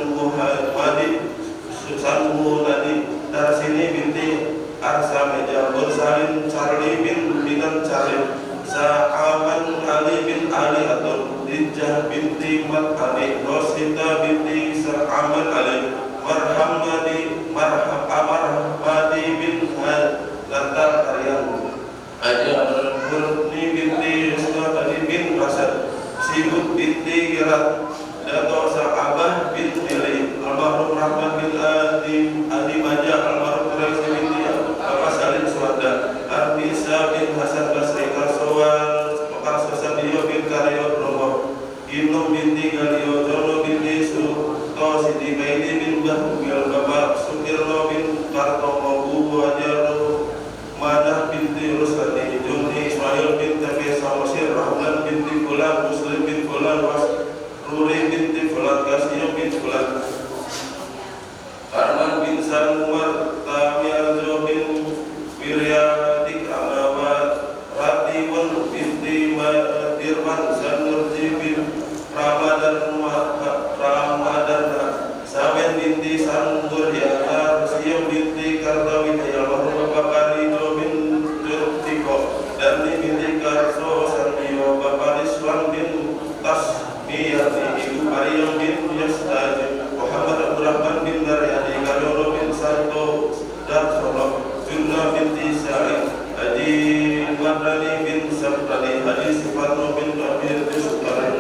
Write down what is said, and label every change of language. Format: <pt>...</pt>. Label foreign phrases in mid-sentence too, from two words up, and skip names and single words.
<id>Sanmuhadi, Darsini binti Arsa Meja, Bursalin Charli bin Binan Charli, Sa'aman Ali bin Ali Atur, Dijah binti Mat Ali, Rosita binti Sa'aman Ali, Marhamadi bin Lantar Karyan, Ajar Burni binti Sulatadi bin Rasad, Sibut binti Girat, Dato Sa'abah bin Eli, almarhum Rahman bin Adi Maja, almarhum Raisi binti Bapak Salim Suwada, Artisa bin Hasan Basri, Karso Sadio bin Karyo Romo, Ibnu binti Galio, Jono binti Suto Siti Kaini bin Bahugil, Bapak Sukirno bin Kartomo, Bubu Hajaru Madah binti Rusadi, Juni Ismail bin Tabi Samosir, Rahman binti Fulan, Muslim bin Fulan, Ruri binti Fulan, Kasiyah bin Fulan, Arman bin Sanwar, Tamiazo bin Wiryadik Amawat, Ratiwan binti Dirman, Sanurji bin Ramadan, Samen binti Sangur Yahar, Siyam binti Kartawidaya, almarhum Bapak Karido bin Jurtiko, Dani binti Karso Sandio, Bapak Rizwan bin Tasmiyati, Ibu Maryam bin Yastaj, Muhammad Abdurrahman bin Daryadi, Karyono bin Santo Darsono, Junna binti Sa'id, Haji Madrani bin Sabtani, Haji Sifatno bin Amir bin Sukari,</id>